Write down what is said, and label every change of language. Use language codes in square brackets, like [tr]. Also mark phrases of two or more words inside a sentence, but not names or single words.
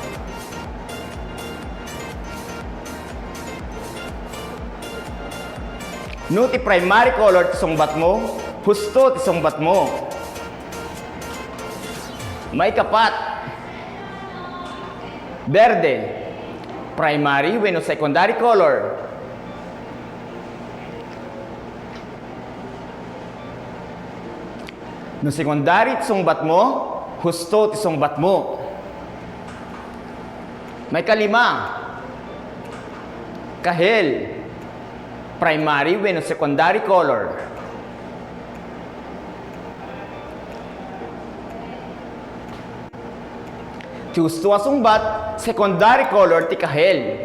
[ilo] No ti [en] primary color [ilo] ti sungbat mo, husto ti sungbat mo. May kapat, berde, primary wenno [en] secondary color. [ilo] No secondary ti sungbat mo, husto ti sungbat mo. May kalima, kahel, primary wenno [en] secondary color. [ilo] Ti husto a sungbat, [en] secondary color [ilo] ti kahel.